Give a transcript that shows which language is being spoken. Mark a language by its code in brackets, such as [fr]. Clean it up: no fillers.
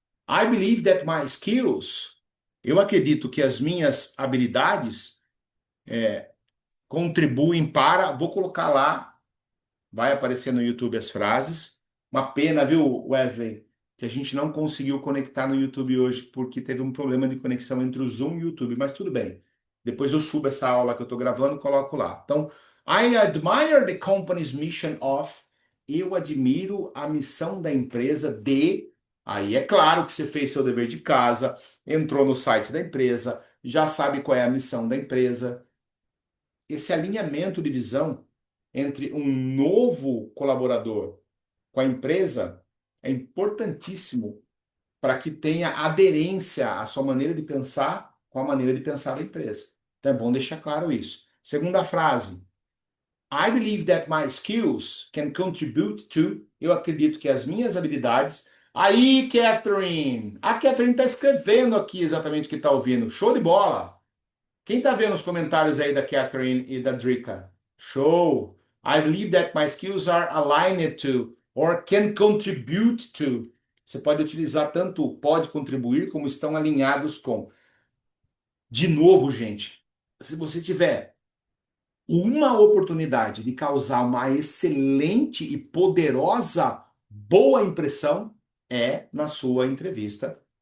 [en] I believe that my skills, [pt] eu acredito que as minhas habilidades contribuem para, vou colocar lá, vai aparecer no YouTube as frases. Uma pena, viu, Wesley, que a gente não conseguiu conectar no YouTube hoje porque teve um problema de conexão entre o Zoom e o YouTube, mas tudo bem. Depois eu subo essa aula que eu estou gravando e coloco lá. [en] Então, I admire the company's mission of. [pt] Eu admiro a missão da empresa de. Aí é claro que você fez seu dever de casa, entrou no site da empresa, já sabe qual é a missão da empresa. Esse alinhamento de visão entre um novo colaborador com a empresa é importantíssimo para que tenha aderência à sua maneira de pensar com a maneira de pensar da empresa. Então é bom deixar claro isso. Segunda frase. [en] I believe that my skills can contribute to. [pt] Eu acredito que as minhas habilidades. Aí, Catherine! A Catherine está escrevendo aqui exatamente o que está ouvindo. Show de bola! Quem está vendo os comentários aí da Catherine e da Drica? Show! [en] I believe that my skills are aligned to or can contribute to. [pt] Você pode utilizar tanto pode contribuir como estão alinhados com. De novo, gente, se você tiver uma oportunidade de causar uma excelente e poderosa boa impressão, é na sua entrevista